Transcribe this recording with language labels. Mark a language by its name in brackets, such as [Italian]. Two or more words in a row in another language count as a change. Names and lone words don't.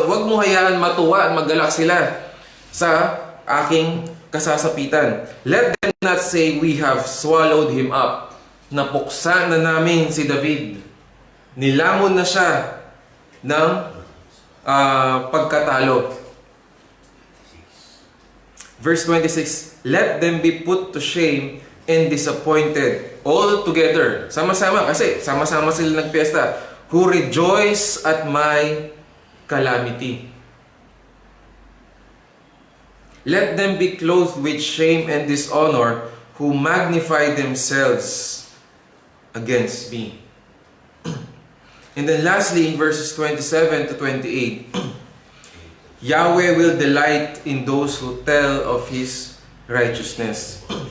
[Filipino] Huwag mong hayaan matuwa at magalak sila sa aking kasasapitan. [English] Let them not say, we have swallowed him up. [Filipino] Napuksa na namin si David. Nilamon na siya ng pagkatalo. [English] Verse 26, let them be put to shame and disappointed all together. [Filipino] Sama-sama, kasi sama-sama sila nagpiesta. [English] Who rejoice at my calamity. Let them be clothed with shame and dishonor who magnify themselves against me. And then lastly, in verses 27 to 28, Yahweh will delight in those who tell of His righteousness.